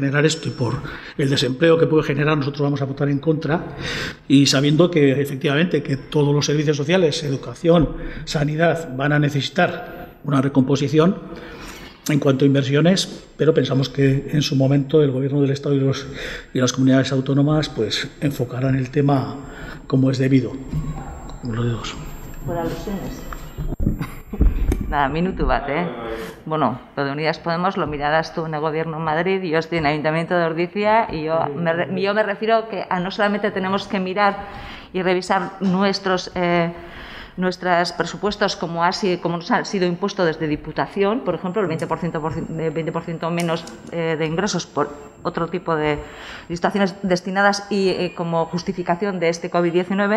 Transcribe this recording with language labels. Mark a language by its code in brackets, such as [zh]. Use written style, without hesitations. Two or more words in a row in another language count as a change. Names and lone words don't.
[es] generar esto y por el desempleo que puede generar, nosotros vamos a votar en contra, y sabiendo que efectivamente que todos los servicios sociales, educación, sanidad, van a necesitar una recomposición en cuanto a inversiones, pero pensamos que en su momento el Gobierno del Estado y las comunidades autónomas pues enfocarán el tema como es debido. Los dedos. Por alusiones. Nada, [eu] minutu bat, Bueno, [es] lo de Unidas Podemos lo mirarás tú en el Gobierno en Madrid, yo estoy en el Ayuntamiento de Ordizia y yo me refiero que no solamente tenemos que mirar y revisar nuestros presupuestos como nos ha sido impuesto desde Diputación, por ejemplo, el 20% menos de ingresos por otro tipo de situaciones destinadas y como justificación de este COVID-19.